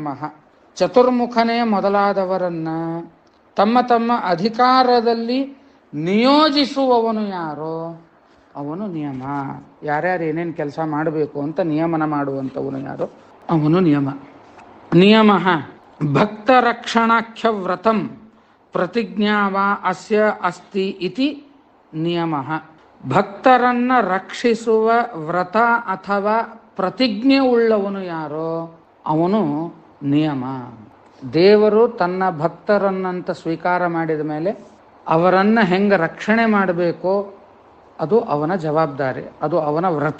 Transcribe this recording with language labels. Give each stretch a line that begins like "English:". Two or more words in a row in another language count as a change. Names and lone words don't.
Kannada: ಚತುರ್ಮುಖನೇ ಮೊದಲಾದವರನ್ನ ತಮ್ಮ ತಮ್ಮ ಅಧಿಕಾರದಲ್ಲಿ ನಿಯೋಜಿಸುವವನು ಯಾರೋ ಅವನು ನಿಯಮ. ಯಾರ್ಯಾರು ಏನೇನು ಕೆಲಸ ಮಾಡಬೇಕು ಅಂತ ನಿಯಮನ ಮಾಡುವಂಥವನು ಯಾರೋ ಅವನು ನಿಯಮ.
Sanskrit: ನಿಯಮ ಭಕ್ತರಕ್ಷಣಾಖ್ಯ ವ್ರತಂ ಪ್ರತಿಜ್ಞಾವ ಅಸ್ಯ ಅಸ್ತಿ ಇತಿ ನಿಯಮ.
Kannada: ಭಕ್ತರನ್ನ ರಕ್ಷಿಸುವ ವ್ರತ ಅಥವಾ ಪ್ರತಿಜ್ಞೆ ಉಳ್ಳವನು ಯಾರೋ ಅವನು ನಿಯಮ. ದೇವರು ತನ್ನ ಭಕ್ತರನ್ನಂತ ಸ್ವೀಕಾರ ಮಾಡಿದ ಮೇಲೆ ಅವರನ್ನು ಹೆಂಗೆ ರಕ್ಷಣೆ ಮಾಡಬೇಕೋ ಅದು ಅವನ ಜವಾಬ್ದಾರಿ, ಅದು ಅವನ ವ್ರತ.